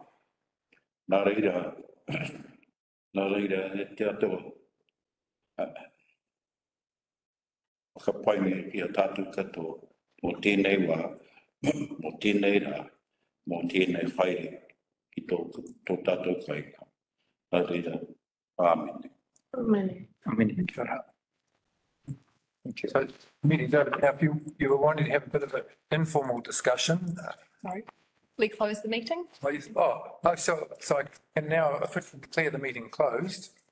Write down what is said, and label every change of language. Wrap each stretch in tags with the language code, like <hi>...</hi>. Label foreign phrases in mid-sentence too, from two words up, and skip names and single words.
<mi>Nā reira e te atua. Whakapainga ki a tātou katoa. Mō tēnei wā, mō tēnei rā, mō tēnei whaere ki tō tātou kainga. Nā reira, āmene.</mi> <en>Thank you. So, meeting's over. Now, if you were wanting to have a bit of an informal discussion. Sorry. We close the meeting? So I can now officially declare the meeting closed.</en>